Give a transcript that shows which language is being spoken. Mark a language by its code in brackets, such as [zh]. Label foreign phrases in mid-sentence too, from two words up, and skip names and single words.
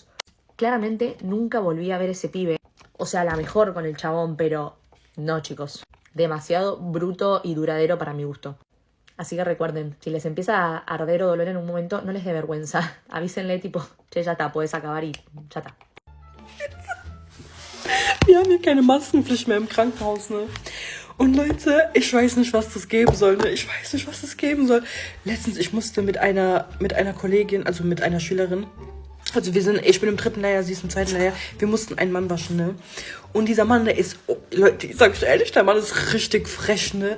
[es] Claramente nunca volví a ver ese pibe. O sea, la mejor con el chabón, pero no, chicos. Demasiado bruto y duradero para mi gusto. Así que recuerden, si les empieza a arder o doler en un momento, no les dé vergüenza. Avísenle tipo, che, ya está, puedes acabar y ya está. [de] Wir haben hier keine Maskenpflicht mehr im Krankenhaus, ne? Und Leute, ich weiß nicht, was das geben soll, ne? Ich weiß nicht, was das geben soll. Letztens, ich musste mit einer Kollegin, also mit einer Schülerin, also ich bin im 3. Lehrjahr, sie ist im 2. Lehrjahr, wir mussten einen Mann waschen, ne? Und dieser Mann, der ist, oh, Leute, ich sag euch ehrlich, der Mann ist richtig frech, ne?